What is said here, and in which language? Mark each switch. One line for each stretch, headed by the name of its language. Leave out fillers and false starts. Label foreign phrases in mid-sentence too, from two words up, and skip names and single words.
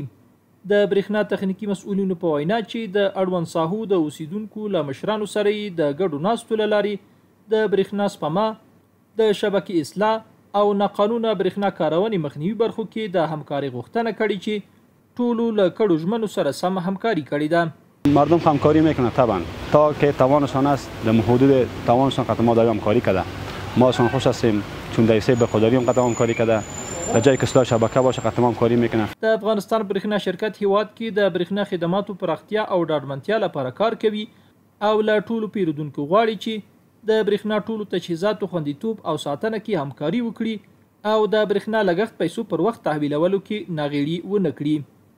Pashto: د برېښنا تخنیکي مسؤلینو په وینا چې د اړوند ساحو د اوسیدونکو له مشرانو سره یې د ګډو ناستو له لارې د برېښنا سپما، د شبکې اصلاح او ناقانونه برېښنا کارونې مخنیوي برخو کې د همکارۍ غوښتنه کړې چې ټولو له کډو ژمنو سره سم همکاري کړې ده.
Persian: مردم همکاری میکنه طبعا تا که توانشان است در حدود توانشان قطعا ما داریم همکاری کرده. ما اصلا خوش هستیم چون در سه بخوداری هم قطعا همکاری کرده، در جای که اصلاح شبکه باشه قطعا همکاری میکنه.
Pashto: د افغانستان برېښنا شرکت هیواد کې د برېښنا خدماتو پراختیا او ډاډمنتیا لپاره کار کوي او له ټولو پیرودونکو غواړي چې د برېښنا ټولو تجهیزاتو خوندیتوب او ساتنه کې همکاري وکړي او د برېښنا لګښت پیسو پر وخت تحویلولو کې ناغېړي ونه کړي.